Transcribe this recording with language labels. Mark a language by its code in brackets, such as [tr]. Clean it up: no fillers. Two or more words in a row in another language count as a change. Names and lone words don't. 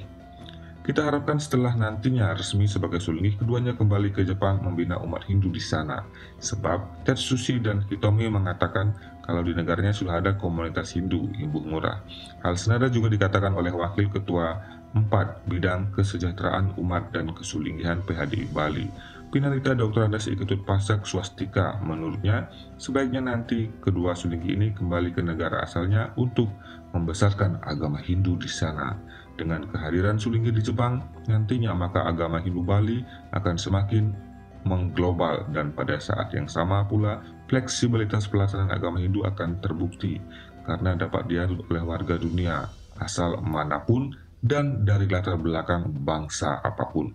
[id] Kita harapkan setelah nantinya resmi sebagai sulinggi, keduanya kembali ke Jepang membina umat Hindu di sana. Sebab Tetsushi dan Hitomi mengatakan kalau di negaranya sudah ada komunitas Hindu, Ibu Ngurah. Hal senada juga dikatakan oleh Wakil Ketua 4 Bidang Kesejahteraan Umat dan Kesulinggihan PHDI Bali, Pinarita Dr. Andas Iketut Pasak Swastika. Menurutnya, sebaiknya nanti kedua sulinggi ini kembali ke negara asalnya untuk membesarkan agama Hindu di sana. Dengan kehadiran sulinggi di Jepang, nantinya maka agama Hindu Bali akan semakin mengglobal dan pada saat yang sama pula fleksibilitas pelaksanaan agama Hindu akan terbukti karena dapat dianut oleh warga dunia asal manapun dan dari latar belakang bangsa apapun.